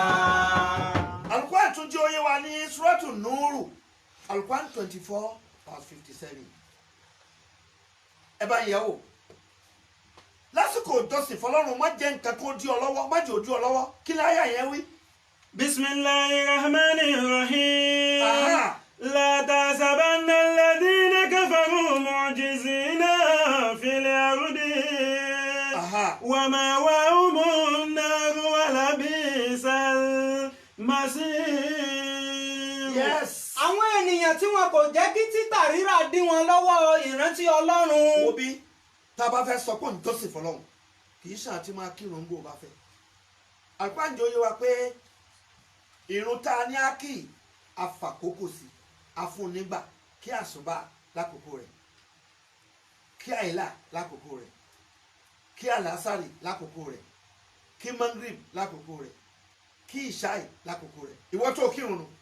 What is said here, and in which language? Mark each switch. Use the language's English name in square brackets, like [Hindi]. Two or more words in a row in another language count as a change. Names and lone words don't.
[Yoruba] Al-Qur'an tún jẹ́ oyé wa ní Suratu Nuru Al-Qur'an 24:57 ẹ bá yẹ̀ wò lásìkò ìjọsìn fọ́lọ́run má jẹ́ nǹkan kó dí ọ lọ́wọ́ má jẹ́ ó dí ọ lọ́wọ́ kí ni àyà yẹn wí. [Arabic] Bismillahirrahmanirrahim. Aha. لا تحسبن الذين كفروا معجزين في الأرض Aha. ومأواهم النار ولبئس المصير. Yes. [Yoruba] Àwọn ènìyàn tí wọn kò jẹ́ kí títà rírà dí wọn lọ́wọ́ ìrántí Ọlọ́run. wo bí tá a bá fẹ́ sọ pé ìjọsìn fọ́lọ́run kì í ṣàn tí máa kírun bó o bá fẹ́. Al-Qur'an jẹ́ oyé wa pé ìrun tá a ní á kì í afàkókò sí afúnnígbà kí àsùbá lákòókò rẹ̀ kí àìlà lákòókò rẹ̀ kí àlásàrì lákòókò rẹ̀ kí mangrib lákòókò rẹ̀ kí ìṣáì lákòókò rẹ̀ ìwọ tó kírun